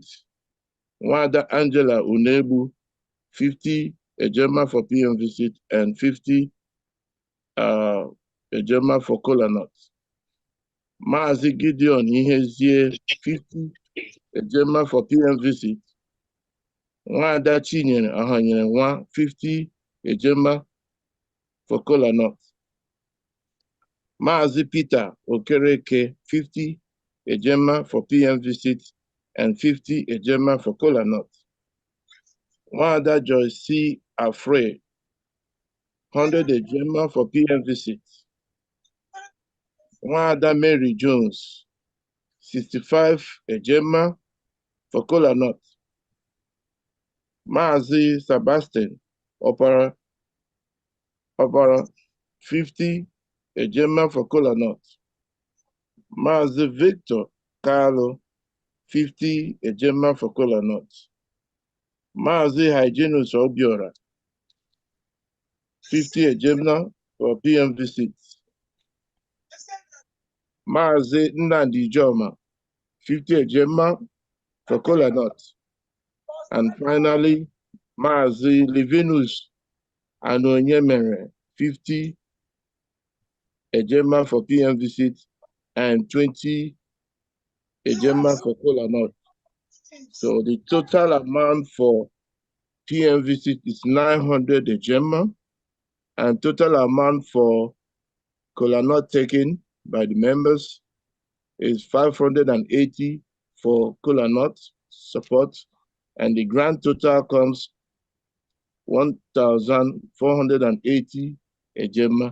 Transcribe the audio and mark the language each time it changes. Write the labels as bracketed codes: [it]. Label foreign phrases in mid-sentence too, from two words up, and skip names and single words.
[en] Wada Angela Unebu, 50 Ejema for PM visit and 50 Ejema for Kola Nut. Maazi Gideon Ihezie, 50 Ejema for PM visit. Wada Chinyere Ahanyere Nwa, 50 Ejema for Kola Nut. Maazi Peter Okereke, 50 Ejema for PM visit and 50 ejema for kola nut. Wanda Joyce C. Afre, 100 ejema for PM visit. Wanda Mary Jones, 65 ejema for kola nut. Mazi Sebastian Opera 50 ejema for kola nut. Mazi Victor Carlo 50 ejema for kola nut. Mazi Hyginus Obiora 50 ejema for PM visits. Mazi Nnamdi Ijoma 50 ejema for kola nut. And finally, Mazi Livinus Anonyemere 50 ejema for PM visit and 20 ejema for kola nut. So the total amount for PM visit is 900 ejema, and total amount for kola nut taken by the members is 580 for kola nut support, and the grand total comes 1,480 ejema.